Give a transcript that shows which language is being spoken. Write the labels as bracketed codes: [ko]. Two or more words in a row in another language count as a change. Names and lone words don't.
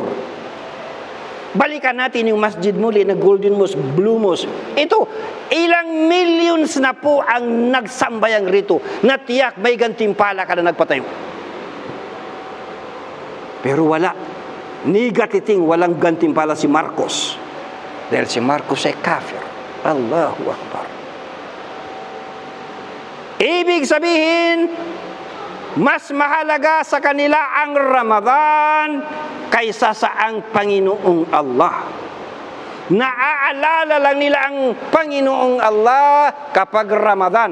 [tl] Balikan natin yung masjid muli na Golden Mosque, Blue Mosque. Ito, ilang millions na po ang nagsambayang rito na tiyak may gantimpala ka na nagpatayo. Pero wala. Nigatiting walang gantimpala si Marcos. Dahil si Marcos ay kafir. [ar] الله أكبر. [tl] Ibig sabihin, mas mahalaga sa kanila ang Ramadan kaysa sa ang Panginoong Allah. Naaalala lang nila ang Panginoong Allah kapag Ramadan.